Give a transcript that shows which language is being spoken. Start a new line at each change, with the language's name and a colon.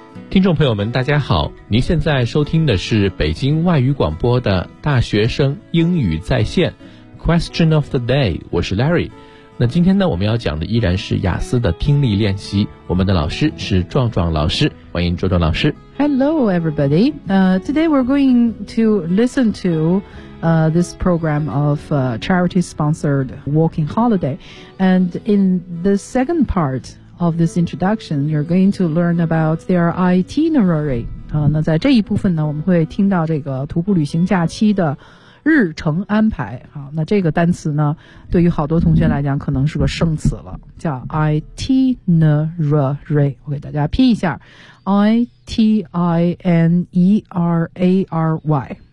Chinese: 听众朋友们大家好，您现在收听的是北京外语广播的大学生英语在线 Question of the day， 我是 Larry。那今天呢，我们要讲的依然是雅思的听力练习，我们的老师是壮壮老师，欢迎壮壮老师。
English: Hello everybody、today we're going to listen to、this program of、charity sponsored walking holiday， and in the second partOf this introduction, you're going to learn about their itinerary.
Chinese: 那在这一部分呢，我们会听到这个徒步旅行假期的日程安排。好，那这个单词呢，对于好多同学来讲可能是个生词了，叫 itinerary。我给大家拼一下 ，itinerary。